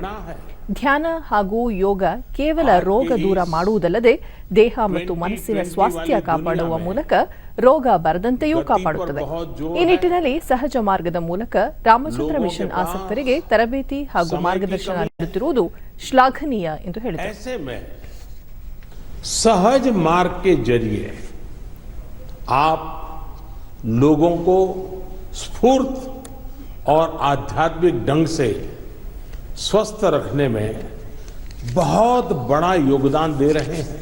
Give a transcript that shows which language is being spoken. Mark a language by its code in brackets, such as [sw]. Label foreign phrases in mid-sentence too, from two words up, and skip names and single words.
[kn] ಧ್ಯಾನ ಹಾಗೂ ಯೋಗ ಕೇವಲ ರೋಗ ದೂರ ಮಾಡುವುದಲ್ಲದೆ ದೇಹ ಮತ್ತು ಮನಸ್ಸಿನ ಸ್ವಾಸ್ಥ್ಯ ಕಾಪಾಡುವ ಮೂಲಕ ರೋಗ ಬರದಂತೆಯೂ ಕಾಪಾಡುತ್ತದೆ. ಈ ನಿಟ್ಟಿನಲ್ಲಿ ಸಹಜ ಮಾರ್ಗದ ಮೂಲಕ ರಾಮಚಂದ್ರ ಮಿಷನ್ ಆಸಕ್ತರಿಗೆ ತರಬೇತಿ ಹಾಗೂ ಮಾರ್ಗದರ್ಶನ ನೀಡುತ್ತಿರುವುದು ಶ್ಲಾಘನೀಯ ಎಂದು ಹೇಳಿದರು. [hi] सहज मार्ग के जरिए आप लोगों को स्फूर्त और आध्यात्मिक ढंग से स्वस्थ रखने में बहुत बड़ा योगदान दे रहे हैं.